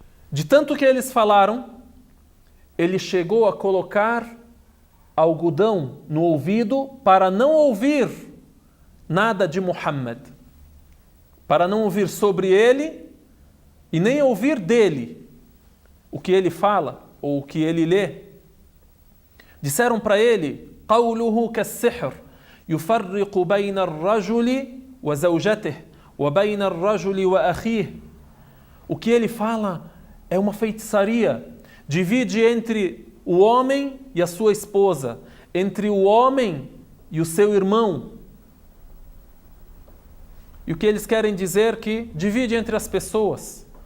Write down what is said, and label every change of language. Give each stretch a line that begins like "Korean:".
Portuguese: De tanto que eles falaram, ele chegou a colocar algodão no ouvido para não ouvir nada de Muhammad, para não ouvir sobre ele e nem ouvir dele o que ele fala ou o que ele lê. Disseram para ele:
Arabic: قوله كالسحر يفرق بين الرجل وزوجته وبين الرجل وأخيه.
Portuguese: O que ele fala é uma feitiçaria, divide entre o homem e a sua esposa, entre o homem e o seu irmão. E o que eles querem dizer que divide entre as pessoas.